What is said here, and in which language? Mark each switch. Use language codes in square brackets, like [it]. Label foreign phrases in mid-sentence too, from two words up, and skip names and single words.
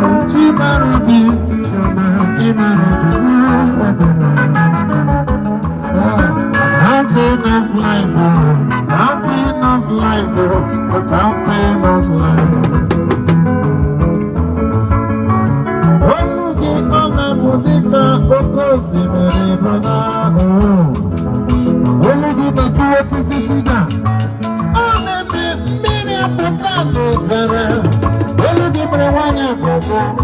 [ig] Chi mara obi, chi mara obi, [en] Fountain of life, oh, fountain of life, oh, the fountain of life. [ig] Olu gị ọ na-apụ dịka oke osimiri, brother, oh. Olu gị na-etu osisi sida. Ọ na-eme mmiri apụta n'ozara. Olu gị mere nwaanyị agwagwa.